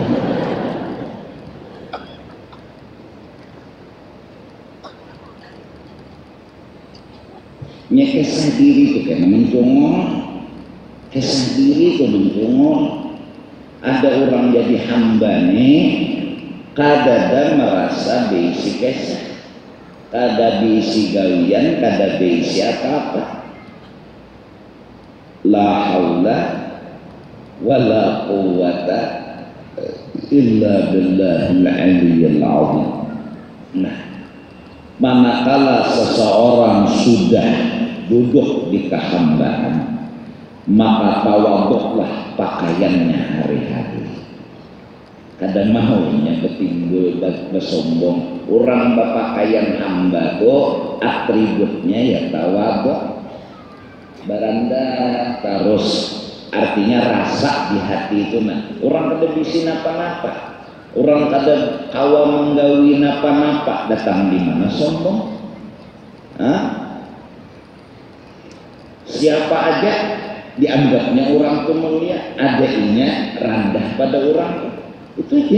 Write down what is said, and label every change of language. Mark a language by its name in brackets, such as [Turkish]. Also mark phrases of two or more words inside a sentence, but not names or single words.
[Banjar] Nya kesah diri itu kena mencongol, kesah diri itu mencongol. Ada orang jadi hamba nih kadada merasa beisi kesah, kada beisi gawian, kada beisi apa-apa. [Arabic] La haula wala quwwata illa billahil aliyyil azim. [Banjar] Nah, manakala seseorang sudah duduk di kehambaan, maka tawaduklah pakaiannya hari-hari. Kadang maunya ketimbul bersombong. Orang berpakaian hamba itu atributnya ya tawaduk, beranda terus, artinya rasa di hati itu. Nah, orang kada bisi napa-napa, orang kada kawa menggawi napa-napa, datang di mana sombong? Siapa aja dianggapnya orang itu mulia, adanya rendah pada orang itu aja.